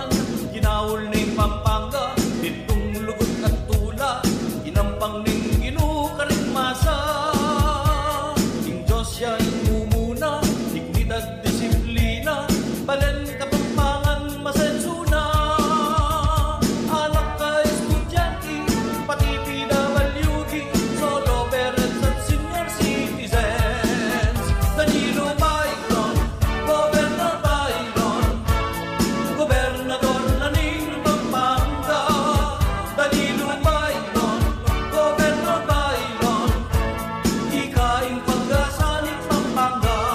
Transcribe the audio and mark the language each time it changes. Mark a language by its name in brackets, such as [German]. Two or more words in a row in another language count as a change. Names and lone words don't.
[Pampanga] Ginawol ning Pampanga, ditong lugod at tula, inampang ning ginukaring masa. Ing Diyos siya mumuna, dignidad, disiplina, balen Kapampangan masensuna. Anak ka estudyante, pati PWD, [English] solo parents [Pampanga] at [English] senior citizens. [Pampanga] Danilo Baylon, Gobernador Baylon, Gobernador na ning Pampanga. Danilo Baylon, Gobernador Baylon, ikaing pag-asa ning Pampanga.